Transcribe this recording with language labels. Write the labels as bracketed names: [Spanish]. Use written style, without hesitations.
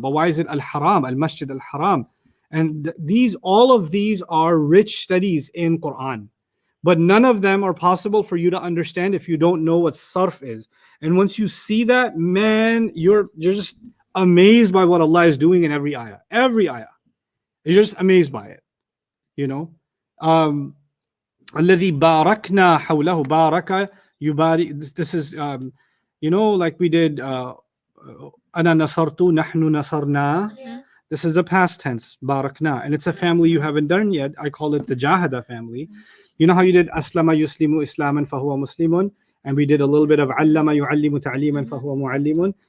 [English] But why is it al-haram, al-masjid al-haram? And all of these are rich studies in Quran. But none of them are possible for you to understand if you don't know what sarf is. And once you see that, man, you're just amazed by what Allah is doing in every ayah. Every ayah. You're just amazed by it. You know? [Arabic] الذي باركنا حوله بارك يبارك. [English] This is, you know, like we did [Arabic] أنا نصرت نحن نصرنا. [English] This is the past tense, barakna, and it's a family you haven't done yet. I call it the Jahada family. You know how you did [Arabic] aslama yuslimu islaman fahuwa muslimun, [English] and we did a little bit of [Arabic] allama yu'allimu ta'liman fahuwa mu'allimun.